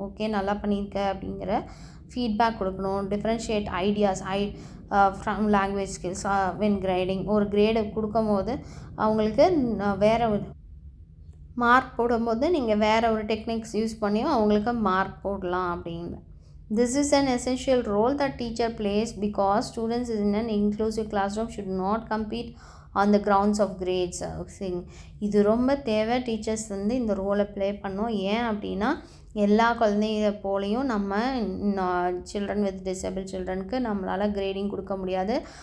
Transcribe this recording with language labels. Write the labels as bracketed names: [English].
[Tamil] Okay நல்லா பண்ணியிருக்க அப்படிங்கிற ஃபீட்பேக் கொடுக்கணும். [English] Differentiate ideas from language skills when grading. [Tamil] ஒரு கிரேடு கொடுக்கும்போது அவங்களுக்கு வேறு ஒரு மார்க் போடும்போது நீங்கள் வேறு ஒரு டெக்னிக்ஸ் யூஸ் பண்ணியும் அவங்களுக்கு மார்க் போடலாம் அப்படின்னு. [English] This is an essential role that teacher plays because students in an inclusive classroom should not compete on the grounds of grades. [Tamil] இது ரொம்ப தேவை, டீச்சர்ஸ் வந்து இந்த ரோலை ப்ளே பண்ணோம். ஏன் அப்படின்னா எல்லா குழந்தைங்க போலையும் நம்ம சில்ட்ரன் வித் டிசேபிள் சில்ட்ரனுக்கு நம்மளால் கிரேடிங் கொடுக்க முடியாது.